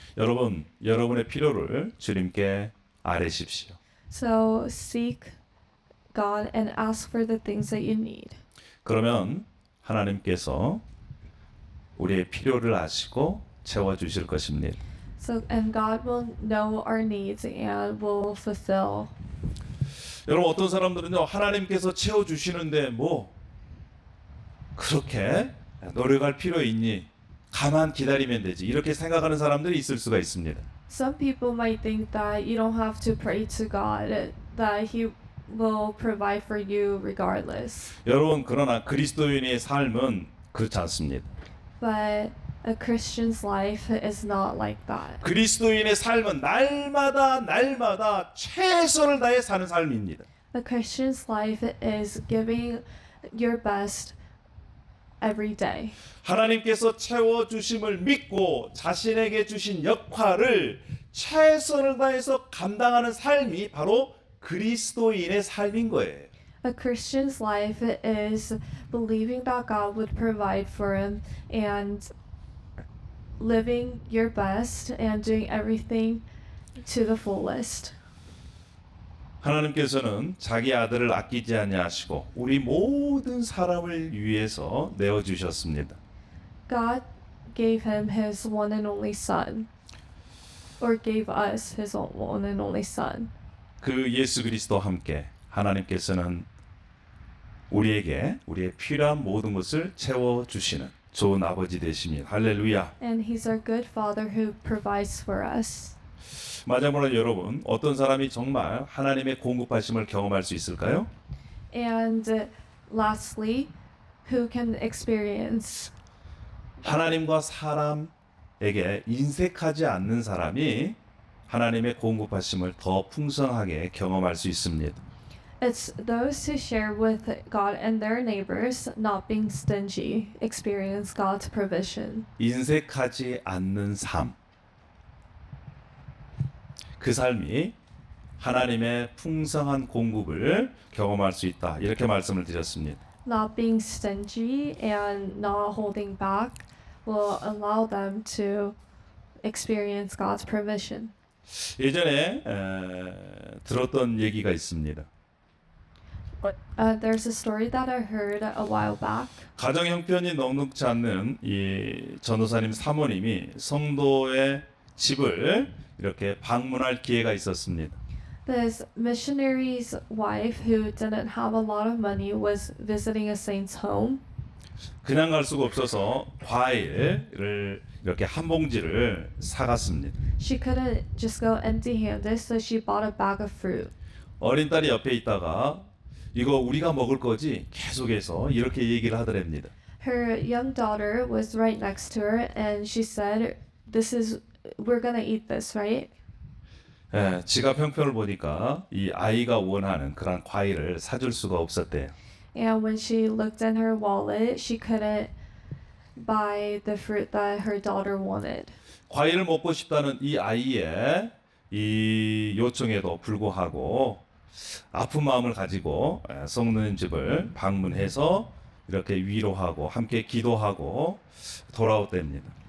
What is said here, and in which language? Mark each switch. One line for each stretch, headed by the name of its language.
Korean: 여러분, 여러분의 필요를 주님께 아뢰십시오.
English: So seek God and ask for the things that you need.
Korean: 그러면 하나님께서 우리의 필요를 아시고 채워 주실 것입니다.
English: And God will know our needs and will fulfill.
Korean: 여러분 어떤 사람들은요 하나님께서 채워 주시는데 뭐 그렇게 노력할 필요 있니? 가만 기다리면 되지. 이렇게 생각하는 사람들이 있을 수가 있습니다.
English: Some people might think that you don't have to pray to God, that He will provide for you regardless.
Korean: 여러분 그러나 그리스도인의 삶은 그렇지 않습니다.
English: But a Christian's life is not like that.
Korean: 그리스도인의 삶은 날마다 최선을 다해 사는 삶입니다.
English: A Christian's life is giving your best every day.
Korean: 하나님께서 채워 주심을 믿고 자신에게 주신 역할을 최선을 다해서 감당하는 삶이 바로 그리스도인의 삶인 거예요.
English: A Christian's life is believing that God would provide for him and living your best and doing everything to the fullest.
Korean: 하나님께서는 자기 아들을 아끼지 아니하시고 우리 모든 사람을 위해서 내어 주셨습니다.
English: God gave him his one and only son, or gave us his one and only son.
Korean: 그 예수 그리스도와 함께 하나님께서는 우리에게 우리의 필요한 모든 것을 채워 주시는 좋은 아버지 되십니다. 할렐루야.
English: And he's our good father who provides for us.
Korean: 마지막으로 여러분 어떤 사람이 정말 하나님의 공급하심을 경험할 수 있을까요?
English: And lastly, who can experience
Korean: 하나님과 사람에게 인색하지 않는 사람이 하나님의 공급하심을 더 풍성하게 경험할 수 있습니다.
English: It's those who share with God and their neighbors, not being stingy, experience God's provision.
Korean: 인색하지 않는 삶. 그 삶이 하나님의 풍성한 공급을 경험할 수 있다. 이렇게 말씀을 드렸습니다.
English: Not being stingy and not holding back will allow them to experience God's provision.
Korean: 예전에 들었던 얘기가 있습니다.
English: There's a story that I heard a while back.
Korean: 가정 형편이 넉넉지 않는 이 전도사님 사모님이 성도의 집을 이렇게 방문할 기회가 있었습니다.
English: This missionary's wife, who didn't have a lot of money, was visiting a saint's home.
Korean: 그냥 갈 수가 없어서 과일을 이렇게 한 봉지를 사갔습니다.
English: She couldn't just go empty-handed, so she bought a bag of fruit.
Korean: 어린 딸이 옆에 있다가 이거 우리가 먹을 거지? 계속해서 이렇게 얘기를 하더랍니다.
English: Her young daughter was right next to her, and she said, we're gonna eat this, right?
Korean: 예, 지갑 형편을 보니까 이 아이가 원하는 그런 과일을 사줄 수가 없었대요.
English: And when she looked in her wallet, she couldn't buy the fruit that her daughter wanted.
Korean: 과일을 먹고 싶다는 이 아이의 이 요청에도 불구하고 아픈 마음을 가지고 성도님 집을 방문해서 이렇게 위로하고 함께 기도하고 돌아왔답니다.